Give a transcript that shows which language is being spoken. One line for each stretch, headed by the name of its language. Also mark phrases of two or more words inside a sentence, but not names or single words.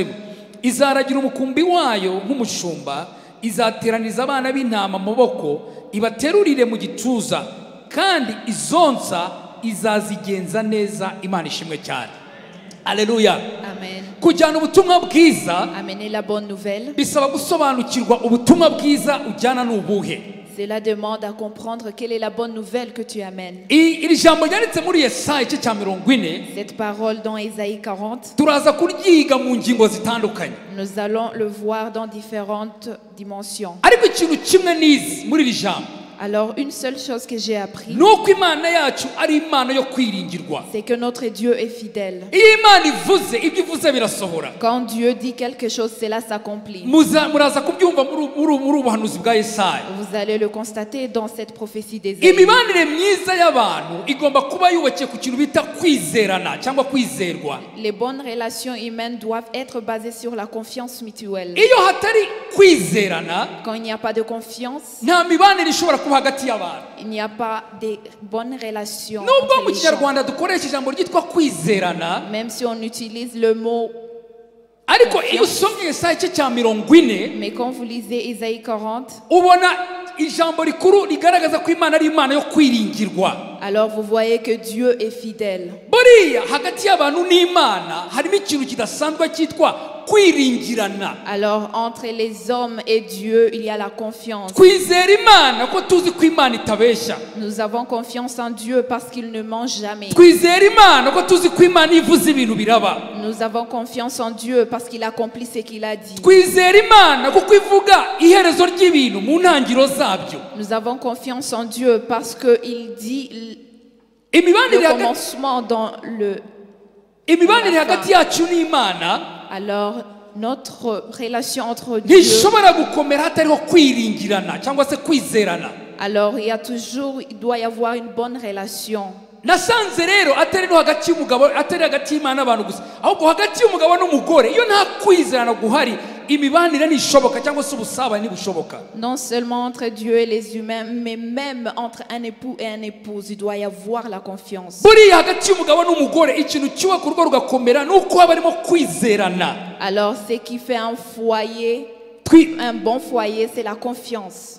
Kinyarwanda: Izaragira umukumbi wayo nk'umushumba, izateraniriza abana b'intama mu maboko, ibaterurire mu gituza, kandi izazigenza neza. Imana ishimwe cyane. Alléluia. Amen. Kujyana ubutumwa bwiza,
French: amener la bonne nouvelle,
Kinyarwanda: bisaba gusobanukirwa ubutumwa bwiza ujyana n'ubuhe.
French: Cela demande à comprendre quelle est la bonne nouvelle que tu amènes.
Kinyarwanda: Iri jambo ryanditse muri Yesaya igice cya 40.
French: Cette parole dans Ésaïe 40,
Kinyarwanda: turaza kuryiga mu ngingo zitandukanye.
French: Nous allons le voir dans différentes dimensions.
Kinyarwanda: Ariko ikintu kimwe nizi muri iri jambo,
French: alors une seule chose que j'ai appris,
Kinyarwanda: nuko Imana yacu ari Imana yo kwiringirwa.
French: C'est que notre Dieu est fidèle.
Kinyarwanda: Iyo Imana ivuze, ibyo ivuze birasohora.
French: Quand Dieu dit quelque chose, cela s'accomplit.
Kinyarwanda: Muraza kubyumva muri ubuhanuzi bwa Yesaya.
French: Vous allez le constater dans cette prophétie d'Ésaïe.
Kinyarwanda: Imibanire myiza y'abantu igomba kuba yubakiye ku kintu bita kwizerana cyangwa kwizerwa.
French: Les bonnes relations humaines doivent être basées sur la confiance mutuelle.
Kinyarwanda: Iyo hatari kwizerana,
French: quand il n'y a pas de confiance,
Kinyarwanda: nta mibanire ishobora kuba hagati y'abantu.
French: Il n'y a pas de bonnes relations.
Kinyarwanda: Nubwo mu Kinyarwanda dukoresha ijambo ryitwa kwizerana,
French: même si on utilise le mot,
Kinyarwanda: ariko iyo usomye Yesaya igice cya 40,
French: mais quand vous lisez Ésaïe 40,
Kinyarwanda: ubona ijambo rikuru rigaragaza ko Imana ari Imana yo kwiringirwa.
French: Alors vous voyez que Dieu est fidèle.
Kinyarwanda: Buriya hagati y'abantu n'Imana harimo ikintu kidasanzwe cyitwa kwiringirana.
French: Alors entre les hommes et Dieu, il y a la confiance.
Kinyarwanda: Kwizera Imana ko tuzi ko Imana itabeshya.
French: Nous avons confiance en Dieu parce qu'il ne ment jamais.
Kinyarwanda: Kwizera Imana ko tuzi ko Imana ivuze ibintu biraba.
French: Nous avons confiance en Dieu parce qu'il accomplit ce qu'il a dit.
Kinyarwanda: Kwizera Imana kuko ivuga iherezo ry'ibintu mu ntangiro zabyo.
French: Nous avons confiance en Dieu parce que il dit le commencement dans le.
Kinyarwanda: hagati yacu n'Imana,
French: alors notre relation entre Dieu,
Kinyarwanda: ntishobora gukomera hatariho kwiringirana cyangwa se kwizerana.
French: alors il doit y avoir une bonne relation.
Kinyarwanda: Nasanze rero atari no hagati y'umugabo, atari hagati y'Imana n'abantu gusa, ahubwo hagati y'umugabo n'umugore, iyo nta kwizerana guhari, imibanire nishoboka cyangwa se ubusabane nibushoboka.
French: Non seulement entre Dieu et les humains, mais même entre un époux et une épouse, il doit y avoir la confiance.
Kinyarwanda: Buriya hagati y'umugabo n'umugore ikintu cyubaka urugo rugakomera nuko haba harimo kwizerana.
French: Alors ce qui fait un foyer, un bon foyer, c'est la confiance.